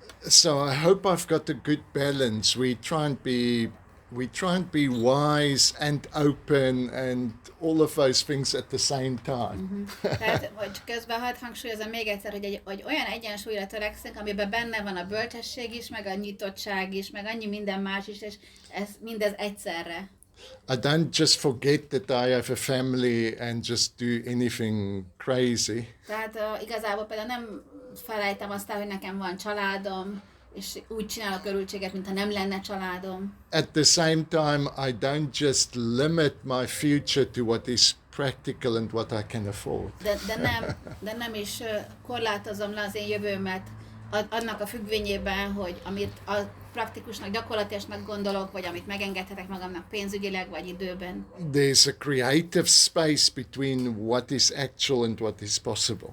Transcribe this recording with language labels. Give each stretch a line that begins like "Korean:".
English: So I hope I've got a good balance. We try and be we try and be wise and open and all of those things at the same time.
Hungarian: Tehát, hogy közben hadd hangsúlyozom még egyszer, hogy olyan egyensúlyra törekszünk, amiben benne van a bölcsesség is, meg a nyitottság is, meg annyi minden más is, és ez mindez egyszerre.
English: I don't just forget that I have a family and just do anything crazy.
Hungarian: Tehát igazából például nem felejtem azt el, hogy nekem van családom, és úgy csinálok örültséget, mintha nem lenne családom.
English: At the same time, I don't just limit my future to what is practical and what I can afford.
Hungarian: De nem is korlátozom le az én jövőmet annak a függvényében, hogy amit a praktikusnak, gyakorlatilasnak gondolok, vagy amit megengedhetek magamnak pénzügyileg, vagy időben.
English: There's a creative space between what is actual and what is possible.